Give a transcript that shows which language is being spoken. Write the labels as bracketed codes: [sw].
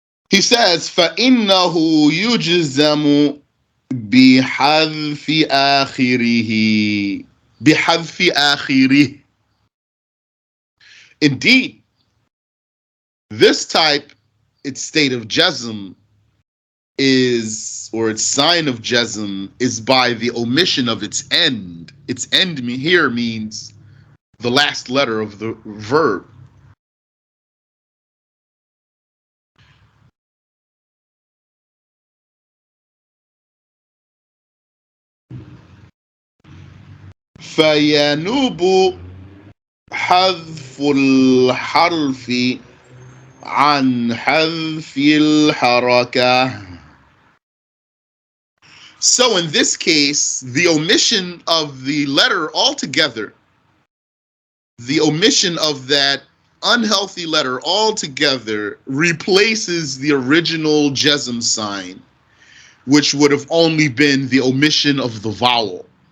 [en] He says, [ar] فَإِنَّهُ يُجْزَمُ بِحَذْفِ آخِرِهِ بِحَذْفِ آخِرِهِ. [en] Indeed, this type, its state of Jazm is, or its sign of Jazm is by the omission of its end. Its end here means the last letter of the verb. [ar] فَيَنُوبُ حذف الحرف عن حذف الحركة. [en] So in this case, the omission of the letter altogether, the omission of that unhealthy letter altogether replaces the original Jazm sign, which would have only been the omission of the vowel.